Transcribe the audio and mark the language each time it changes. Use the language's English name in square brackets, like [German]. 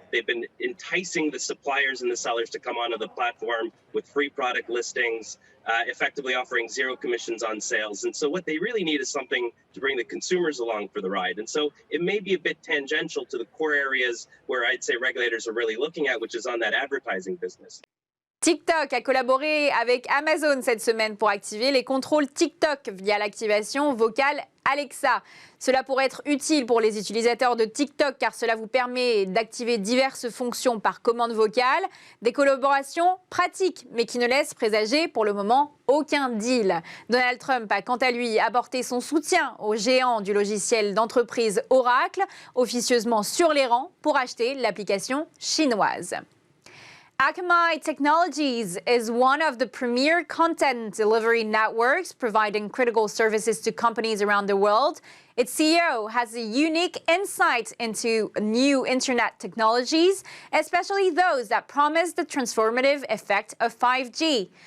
[English] They've been enticing the suppliers and the sellers to come onto the platform with free product listings, effectively offering zero commissions on sales. And so what they really need is something to bring the consumers along for the ride. And so it may be a bit tangential to the core areas where I'd say regulators are really looking at, which is on that advertising business. [French] TikTok a collaboré avec Amazon cette semaine pour activer les contrôles TikTok via l'activation vocale Alexa. Cela pourrait être utile pour les utilisateurs de TikTok car cela vous permet d'activer diverses fonctions par commande vocale. Des collaborations pratiques mais qui ne laissent présager pour le moment aucun deal. Donald Trump a quant à lui apporté son soutien au géant du logiciel d'entreprise Oracle, officieusement sur les rangs pour acheter l'application chinoise. [English] Akamai Technologies is one of the premier content delivery networks providing critical services to companies around the world. Its CEO has a unique insight into new internet technologies, especially those that promise the transformative effect of 5G.